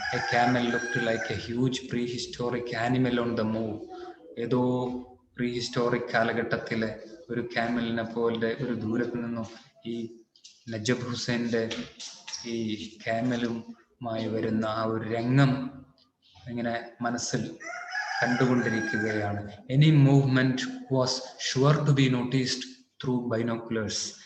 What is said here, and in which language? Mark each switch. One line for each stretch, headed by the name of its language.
English: A camel looked like a huge prehistoric animal on the move.
Malayalam: ഏതോ പ്രീഹിസ്റ്റോറിക് കാലഘട്ടത്തിലെ ഒരു ക്യാമലിനെ പോലെ ഒരു ദൂരത്ത് നിന്നും ഈ നജബ് ഹുസൈൻ്റെ ഈ ക്യാമലുമായി വരുന്ന ആ ഒരു രംഗം ഇങ്ങനെ മനസ്സിൽ കണ്ടുകൊണ്ടിരിക്കുകയാണ്.
English: Any movement was sure to be noticed through binoculars.